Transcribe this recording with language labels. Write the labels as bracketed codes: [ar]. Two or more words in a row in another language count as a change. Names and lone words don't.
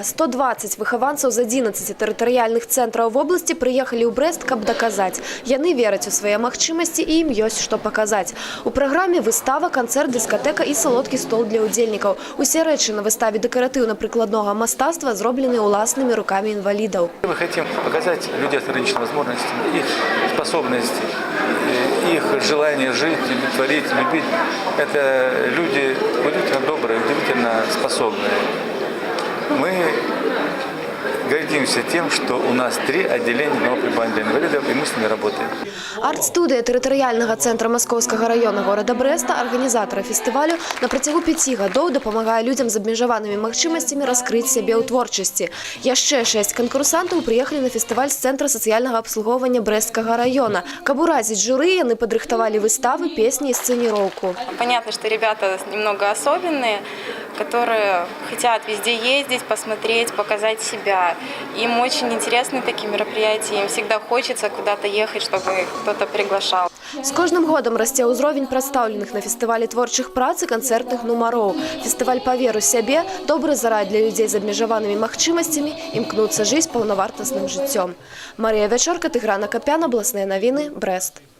[be] 120 выхаванцаў з 11 тэрытарыяльных цэнтраў вобласці прыехалі ў Брэст, каб даказаць. Яны вераць у свае магчымасці і ім ёсць што паказаць. У праграме выстава, канцэрт, дыскатэка і салодкі стол для ўдзельнікаў. Усе рэчы на выставе дэкаратыўна-прыкладнога мастацтва зроблены ўласнымі рукамі інвалідаў. [ru] Мы хотим показать людей с ограниченными возможностями, их способности, их желание жить, творить, любить. Это люди удивительно добрые, удивительно способные. Мы гордимся тем, что у нас 3 отделения одного пребывания для инвалидов, и мы с ними работаем. [be] Арт-студыя тэрытарыяльнага цэнтра Маскоўскага района города Брэста, арганізатара фестывалю, на працягу 5 гадоў дапамагае людзям з абмежаванымі магчымасцямі раскрыць сябе ў творчасці. Яшчэ 6 канкурсантаў прыехалі на фестываль з цэнтра сацыяльнага абслугоўвання Брэсцкага района. Каб уразіць журы, яны падрыхтавалі выставы, песні і сцэніроўку. [ru] Понятно, что ребята немного особенные, которые хотят везде ездить, посмотреть, показать себя. Им очень интересны такие мероприятия, им всегда хочется куда-то ехать, чтобы их кто-то приглашал. [be] З кожным годам расце ўзровень прадстаўленых на фестывалі творчых прац і канцэртных нумароў. Фестываль «Паверу сябе» – добры зарад для людзей з абмежаванымі магчымасцямі імкнуцца жыць паўнавартасным жыццём. Марыя Вячорка, Тыгран Акапян, абласныя навіны, Брэст.